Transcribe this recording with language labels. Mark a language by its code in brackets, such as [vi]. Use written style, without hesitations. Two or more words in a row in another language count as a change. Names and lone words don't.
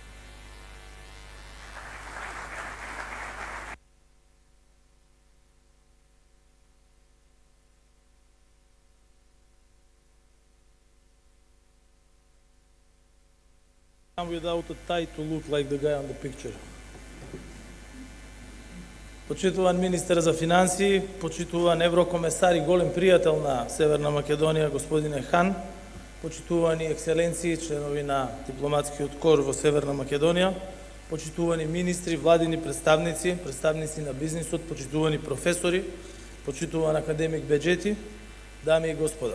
[en] Without a tie to look like the guy on the picture. [mk] Почитуван министер за финансии, почитуван еврокомесар и голем пријател на Северна Македонија, господине Хан, почитувани екселенции, членови на дипломатскиот кор во Северна Македонија, почитувани министри, владини представници, представници на бизнисот, почитувани професори, почитуван академик Беџети, дами и господа.